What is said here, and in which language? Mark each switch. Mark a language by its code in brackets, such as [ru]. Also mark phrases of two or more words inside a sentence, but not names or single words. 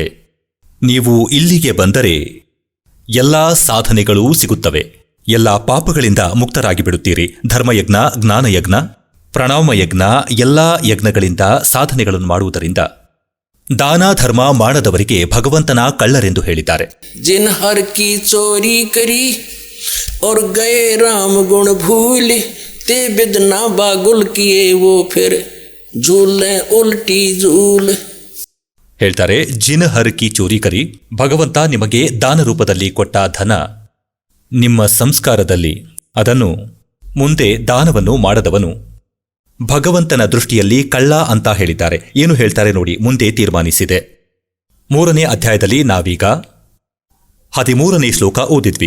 [kn] ನೀವು ಇಲ್ಲಿಗೆ ಬಂದರೆ ಎಲ್ಲಾ ಸಾಧನೆಗಳೂ ಸಿಗುತ್ತವೆ. ಎಲ್ಲಾ ಪಾಪಗಳಿಂದ ಮುಕ್ತರಾಗಿ ಬಿಡುತ್ತೀರಿ. ಧರ್ಮಯಜ್ಞ, ಜ್ಞಾನಯಜ್ಞ, ಪ್ರಣಾಮಯಜ್ಞ, ಎಲ್ಲಾ ಯಜ್ಞಗಳಿಂದ ಸಾಧನೆಗಳನ್ನು ಮಾಡುವುದರಿಂದ ದಾನ ಧರ್ಮ ಮಾಡದವರಿಗೆ ಭಗವಂತನ ಕಳ್ಳರೆಂದು ಹೇಳಿದ್ದಾರೆ. [hi] जिन हर की चोरी करी और गए राम गुण भूल ते बिदना बागुल किए वो फिर झूले उल्टी झूल. [kn] ಹೇಳ್ತಾರೆ, [hi] जिन हर की चोरी करी, [kn] ಭಗವಂತ ನಿಮಗೆ ದಾನ ರೂಪದಲ್ಲಿ ಕೊಟ್ಟ ಧನ, ನಿಮ್ಮ ಸಂಸ್ಕಾರದಲ್ಲಿ ಅದನ್ನು ಮುಂದೆ ದಾನವನ್ನು ಮಾಡದವನು ಭಗವಂತನ ದೃಷ್ಟಿಯಲ್ಲಿ ಕಳ್ಳ ಅಂತ ಹೇಳಿದ್ದಾರೆ. ಏನು ಹೇಳ್ತಾರೆ ನೋಡಿ, ಮುಂದೆ ತೀರ್ಮಾನಿಸಿದೆ. 3ನೇ ಅಧ್ಯಾಯದಲ್ಲಿ ನಾವೀಗ 13ನೇ ಶ್ಲೋಕ ಓದಿದ್ವಿ.